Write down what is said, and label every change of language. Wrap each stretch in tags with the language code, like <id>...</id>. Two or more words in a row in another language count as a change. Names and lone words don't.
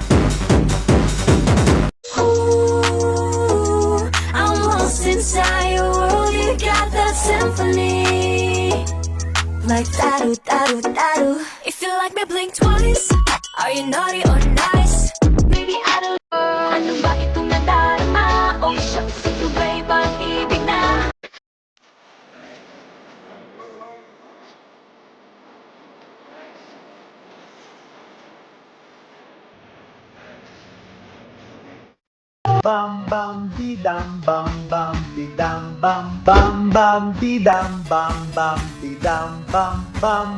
<en>Ooh, I'm lost inside your world. You got that symphony, like da-do, da-do, da-do. If you like me, blink twice. Are you naughty or nice? Baby, I don't know.</en> <tl>Ano ba itong nadarama?</tl> <en>Oh, shucks,</en> <tl>ito ba'y pag-ibig na? Bam bam bidam bam bam bidam bam bam bam bidam bam bam bidam bam bam</tl>